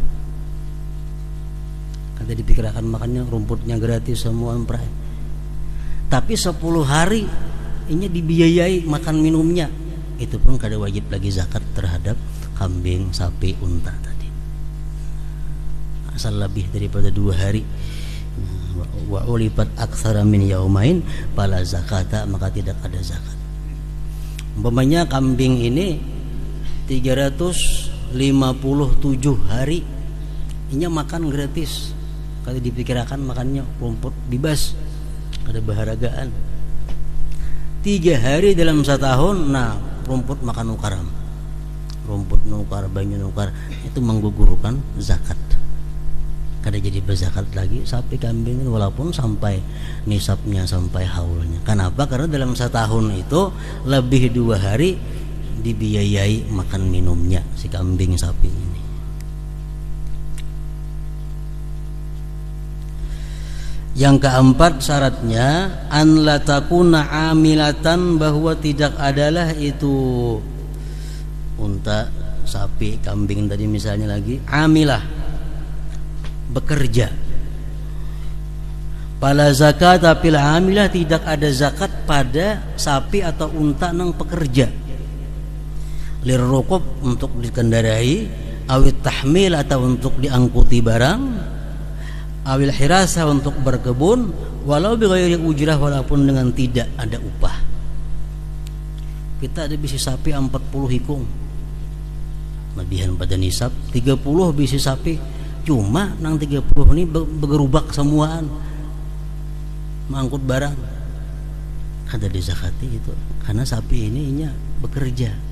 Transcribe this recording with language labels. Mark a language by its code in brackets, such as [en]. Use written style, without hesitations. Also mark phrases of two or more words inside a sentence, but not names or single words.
[bjn] Kada dipikirkan makannya, rumputnya gratis semua emprai. Tapi 10 hari ini dibiayai makan minumnya, itu pun kada wajib lagi zakat terhadap kambing, sapi, unta tadi, asal lebih daripada 2 hari. [ar] وإن فات أكثر من يومين فلا زكاة, [bjn] maka tidak ada zakat. Umpamanya kambing ini 357 hari inya makan gratis. Kalau dipikirkan makannya rumput bebas, ada baharagaan. 3 hari dalam setahun, nah rumput makan nukaram, rumput nukar, banyu nukar, itu menggugurkan zakat. Kada jadi berzakat lagi sapi kambing walaupun sampai nisabnya, sampai haulnya. Kenapa? Karena dalam setahun itu lebih 2 hari dibiayai makan minumnya si kambing sapi ini. Yang keempat syaratnya [ar] أن لا تكون عاملة, [bjn] bahwa tidak adalah itu unta, sapi, kambing tadi misalnya lagi amilah, bekerja. [ar] فلا زكاة في العاملة, [bjn] tidak ada zakat pada sapi atau unta nang pekerja. Lirrukub, untuk dikendarai, [ar] أو للتحميل, [bjn] atau untuk diangkuti barang, [ar] أو للحراسة, [bjn] untuk berkebun, [ar] ولو بغير أجرة, [bjn] walaupun dengan tidak ada upah. Kita ada bisi sapi 40 hikung, lebihan pada nisab. 30 bisi sapi, cuma nang 30 ini bergerubak semuaan, mengangkut barang. Ada dizakati itu karena sapi ini inya bekerja.